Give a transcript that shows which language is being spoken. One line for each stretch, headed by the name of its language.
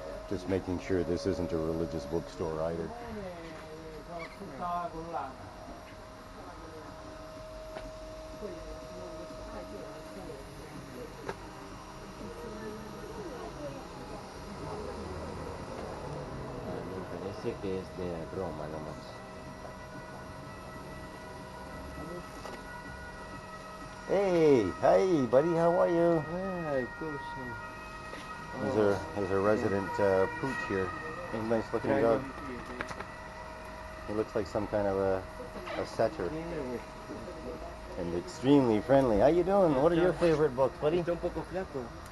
English: Just making sure this isn't a religious bookstore either.
Spanish: Me parece que es de Roma nomás.
English: Hey, hi, buddy. How are you? Of course. There's a resident pooch here. He's a nice looking dog. He looks like some kind of a setter. And extremely friendly. How you doing? What are your favorite books, buddy?
Spanish: Está un poco flaco.